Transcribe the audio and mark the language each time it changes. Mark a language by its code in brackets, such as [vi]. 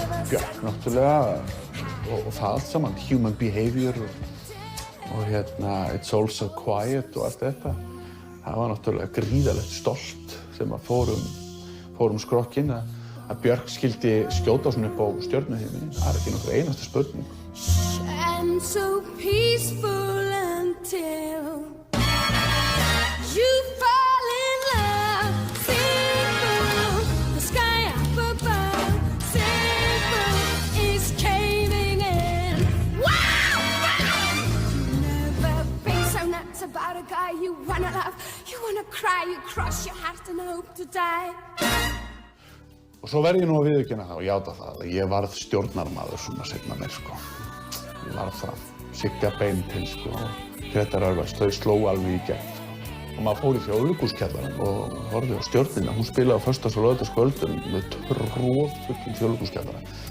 [is] Björk, náttúrulega, og það allt saman, Human Behavior og It's All So Quiet og allt þetta. Það var náttúrulega gríðarlegt stolt sem að fórum skrokkinn að Björk skildi skjóta svona upp á stjörnuhimninum. Það ekki nokkur einasta spurning. [en] And so peaceful until you fall in love. Simple, the sky up above. Simple is caving in. Wow! Never been so nuts about a guy you wanna love. You wanna cry, you cross your heart and hope to die. [is] Og svo verð ég nú að viðurkenna það og játa það að ég varð stjórnarmaður svona seinna meir, sko. Ég varð það. Sigga Beinteins, sko, og Grétar Örvars, þau sló alveg í gegn. Og maður fór í Þjóðleikhúskjallarann og horfði á stjörnina. Hún spilaði á föstudags- og laugardagskvöldum með troðfullum Þjóðleikhúskjallara.